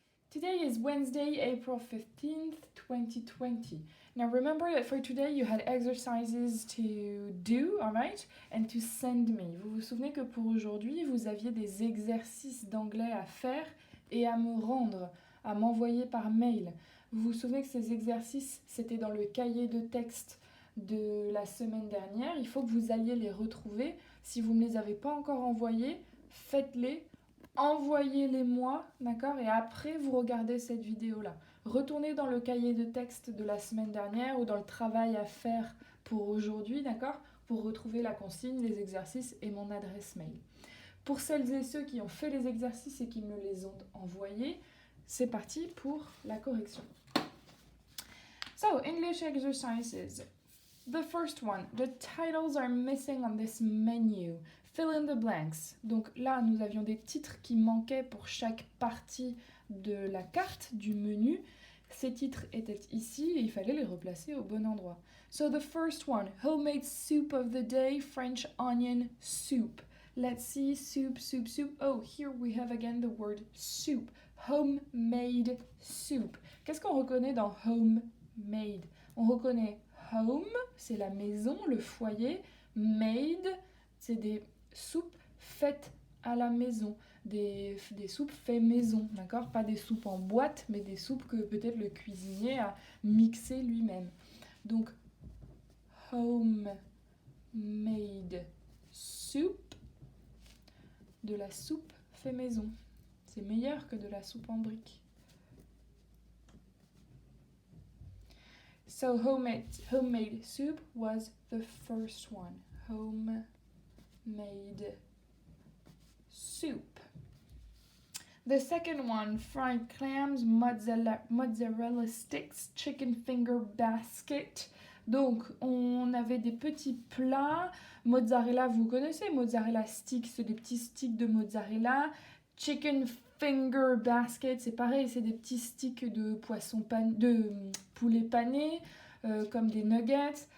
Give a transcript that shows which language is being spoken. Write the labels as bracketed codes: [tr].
[en] Today is Wednesday, April 15th, 2020. Now remember that for today you had exercises to do, alright, and to send me. [fr] Vous vous souvenez que pour aujourd'hui, vous aviez des exercices d'anglais à faire et à me rendre, à m'envoyer par mail. Vous vous souvenez que ces exercices, c'était dans le cahier de texte de la semaine dernière. Il faut que vous alliez les retrouver. Si vous ne me les avez pas encore envoyés, faites-les. Envoyez-les-moi, d'accord? Et après, vous regardez cette vidéo-là. Retournez dans le cahier de texte de la semaine dernière ou dans le travail à faire pour aujourd'hui, d'accord? Pour retrouver la consigne, les exercices et mon adresse mail. Pour celles et ceux qui ont fait les exercices et qui me les ont envoyés, c'est parti pour la correction. [en] So, English exercises. The first one, the titles are missing on this menu. Fill in the blanks. [fr] Donc là, nous avions des titres qui manquaient pour chaque partie de la carte, du menu. Ces titres étaient ici et il fallait les replacer au bon endroit. [en] So the first one, homemade soup of the day, French onion soup. Let's see, soup, soup, soup. Oh, here we have again the word soup. Homemade soup. [fr] Qu'est-ce qu'on reconnaît dans homemade? On reconnaît home, c'est la maison, le foyer. Made, c'est des soupes faites à la maison. Des soupes faites maison, d'accord? Pas des soupes en boîte, mais des soupes que peut-être le cuisinier a mixées lui-même. Donc, homemade soup, de la soupe fait maison. C'est meilleur que de la soupe en briques. [en] So homemade soup was the first one. Homemade soup. The second one, fried clams, mozzarella sticks, chicken finger basket. [fr] Donc, on avait des petits plats. Mozzarella, vous connaissez, mozzarella sticks, c'est des petits sticks de mozzarella. Chicken finger basket, c'est pareil, c'est des petits sticks de poulet pané, comme des nuggets.